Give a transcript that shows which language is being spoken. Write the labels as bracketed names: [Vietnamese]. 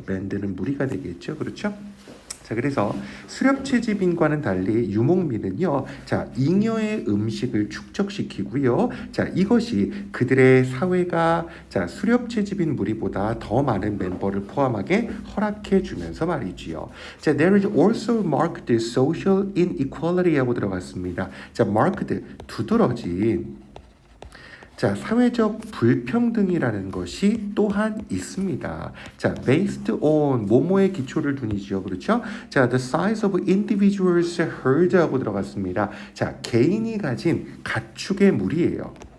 [Korean] 밴드는 무리가 되겠죠. 그렇죠? 자, 그래서 수렵채집인과는 달리 유목민은요, 자, 잉여의 음식을 축적시키고요. 자, 이것이 그들의 사회가 자, 수렵채집인 무리보다 더 많은 멤버를 포함하게 허락해 주면서 말이지요. 자, [English] there is also marked social inequality [Korean] 하고 들어갔습니다. 자, marked, 두드러진 자, 사회적 불평등이라는 것이 또한 있습니다. 자, [English] based on [Korean] 뭐뭐의 기초를 둔이죠. 그렇죠? 자, [English] the size of individuals herd [Korean] 하고 들어갔습니다. 자, 개인이 가진 가축의 무리예요.